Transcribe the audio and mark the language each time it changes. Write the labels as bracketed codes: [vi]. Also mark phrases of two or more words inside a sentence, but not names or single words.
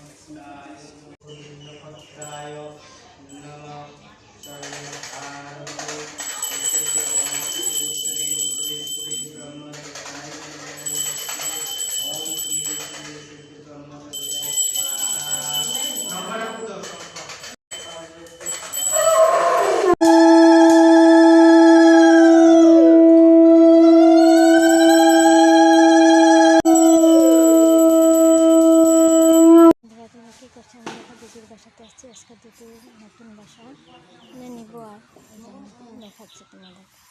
[sa] गोविन्दभद्राय नमः सर्वकारणे ओम श्री श्री श्री श्री ब्रह्मदेवाय नमः ओम श्री श्री श्री ब्रह्मदेवाय स्वाहा नमः [bn] বাসাতে আসছি আজকে দুটো নতুন বাসা নিব আর দেখাচ্ছি তোমাদের